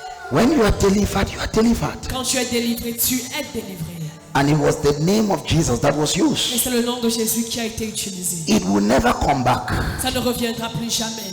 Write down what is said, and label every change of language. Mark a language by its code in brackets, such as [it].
[en] When you are delivered, you are delivered. [fr] Quand tu es délivré, tu es délivré. [en] And it was the name of Jesus that was [fr] Et [en] used. [fr] c'est le nom de Jésus qui a été utilisé. [en] It will never come back. [fr] Ça ne reviendra plus jamais.